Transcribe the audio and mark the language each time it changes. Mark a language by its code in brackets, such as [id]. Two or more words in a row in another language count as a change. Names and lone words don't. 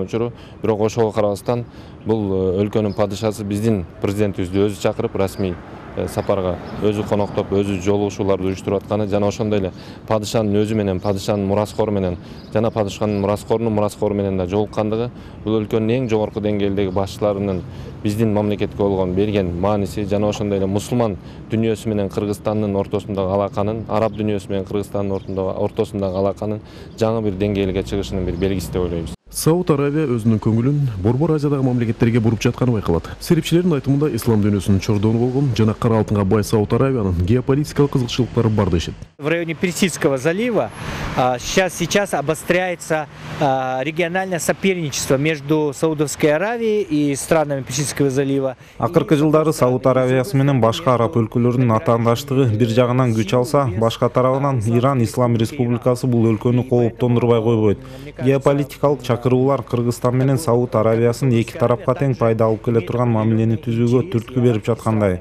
[ky] учуру, бирок ошого карабастан бул өлкөнүн падышасы биздин президентибизди өзү чакырып расмий сапарга өзү коноктоп, өзү жолугушууларды уюштуруп атканы жана ошондой эле падышанын өзү менен, падышанын мураскору менен жана падышанын мураскору менен да жолуккандыгы бул өлкөнүн эң жогорку деңгээлдеги башчыларынын биздин мамлекетке болгон берген мааниси жана ошондой эле мусулман дүйнөсү менен Кыргызстандын ортосундагы алаканын, араб дүйнөсү менен Кыргызстандын ортосундагы алаканын жаңы бир деңгээлге чыгышынын бир белгиси деп ойлойбуз. Сауд Аравия өзүнүн көңүлүн Борбор Азиядагы мамлекеттерге буруп жатканы байкалат. Серепчилердин айтымында ислам дүйнөсүнүн чордону болгон жана кара алтынга бай Сауд Аравиянын геополитикалык кызыкчылыктары бар дешет. [ru] В районе Персидского залива сейчас обостряется региональное соперничество между Саудовской Аравией и странами Персидского залива. [ky] Акыркы жылдары Сауд Аравиясы менен башка араб өлкөлөрүнүн атаандаштыгы бир жагынан күч алса, башка тарабынан Иран Ислам Республикасы бул өлкөнү кооптондурбай койбойт. Геополитикалык чакыруулар Кыргызстан менен Сауд Аравиясын эки тарапка тең пайда алып келе турган мамилени түзүүгө түрткү берип жаткандай.